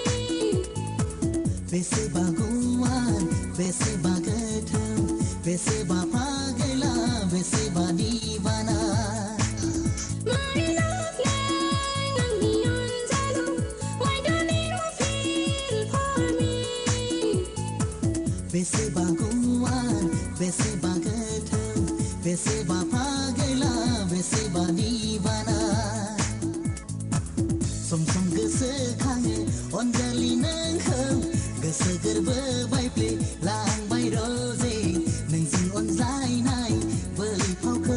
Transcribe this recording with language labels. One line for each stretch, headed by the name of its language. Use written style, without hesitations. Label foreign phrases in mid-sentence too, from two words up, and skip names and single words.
Bodo: बेसेबा गुवार बेसेबा गोथौ बेसेबा पागला बेसेबा दिवाना
English: My love
Bodo: आंनि अनजालु
English: Why don't you feel for me
Bodo: बेसेबा गुवार बेसेबा गोथौ बेसेबा पागला बेसेबा दिवाना सम सम गोसोखाङो अनजालि नोंखौ गोसो गोरबो बायफ्ले लांबाय रजे नोंजों अनज्लायनाय बै फावखौ